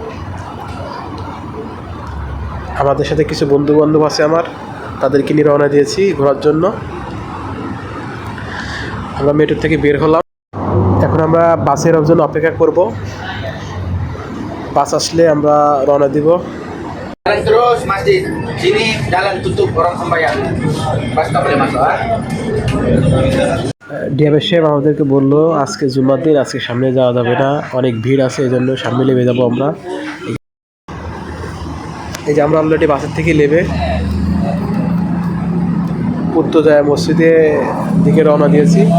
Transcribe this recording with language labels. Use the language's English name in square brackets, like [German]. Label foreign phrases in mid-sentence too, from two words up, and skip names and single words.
[Bangla] আমাদের সাথে কিছু বন্ধু বান্ধব আছে আমার, তাদেরকে নিয়ে রওনা দিয়েছি ঘোরার জন্য। আমরা মেট্রো থেকে বের হলাম। এখন আমরা বাসের জন্য অপেক্ষা করব। বাস আসলে আমরা রওনা দিব। [Malay] Terus masjid sini jalan tutup orang sembahyang. Pas tak boleh masuk. [Bangla] ডিআইএস সাহেব আমাদেরকে বললো আজকে জুম্মার দিন, আজকে সামনে যাওয়া যাবে না, অনেক ভিড় আছে, এই জন্য সামনে নেমে যাবো আমরা। এই যে আমরা অলরেডি বাসের থেকে নেমে পুত্রজয়া মসজিদের দিকে রওনা দিয়েছি।